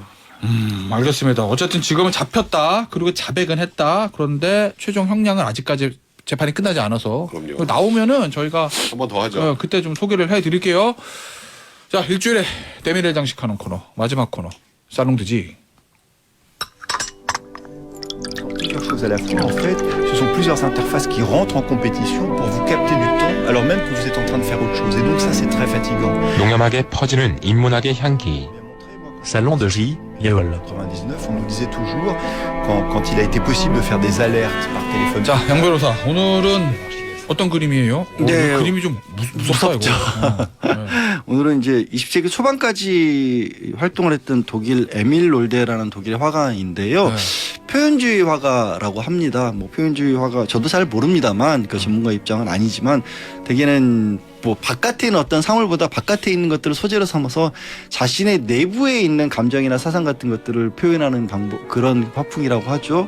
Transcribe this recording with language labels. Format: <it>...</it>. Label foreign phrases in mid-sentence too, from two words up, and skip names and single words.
<ko>알겠습니다. 어쨌든 지금은 잡혔다. 그리고 자백은 했다. 그런데 최종 형량은 아직까지 재판이 끝나지 않아서 그럼요. 나오면은 저희가 한 번 더 하죠. 그때 좀 소개를 해드릴게요. 자 일주일에 대미를 장식하는 코너 마지막 코너 살롱드지.</ko> <fr>Plusieurs choses à la fois. En fait, ce sont plusieurs interfaces qui rentrent en compétition pour vous capter du temps alors même que vous êtes en train de faire autre chose. Et donc ça, c'est très fatigant.</fr> <ko>농염하게 퍼지는 인문학의 향기. Salon de J, Yol.</ko> <fr>99, on nous disait toujours, quand il a été possible de faire des alertes par téléphone.</fr> <ko>자 양 변호사 오늘은 어떤 그림이에요? 네. 그림이 좀 무섭다 무섭죠. 이거. 오늘은 이제 20세기 초반까지 활동을 했던 독일 에밀 롤데라는 독일의 화가인데요. 네. 표현주의 화가라고 합니다. 뭐 표현주의 화가 저도 잘 모릅니다만 그 전문가 입장은 아니지만 대개는 뭐 바깥에 있는 어떤 사물보다 바깥에 있는 것들을 소재로 삼아서 자신의 내부에 있는 감정이나 사상 같은 것들을 표현하는 방법 그런 화풍이라고 하죠.</ko>